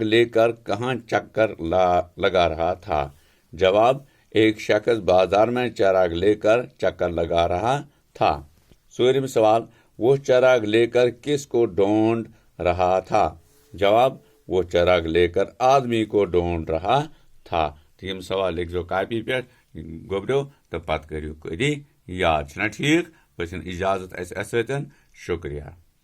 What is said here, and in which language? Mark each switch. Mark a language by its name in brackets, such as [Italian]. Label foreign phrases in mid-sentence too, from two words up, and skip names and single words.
[Urdu] لے کر کہاں چکر لگا رہا تھا جواب ایک شخص بازار میں چراغ لے کر چکر لگا رہا تھا [Kashmiri] ژوٗرِم سوال [Urdu] وہ چراغ لے کر کس کو ڈھونڈ رہا تھا جواب وہ چراغ لے کر آدمی کو ڈھونڈ رہا تھا [Kashmiri] تو یم سوال لکھزو کاپی پہ گوبرو تو پتہ کریو کٔری یاد چھُنا ٹھیک بہٕ چھُس اجازت اسہِ سۭتۍ شُکریہ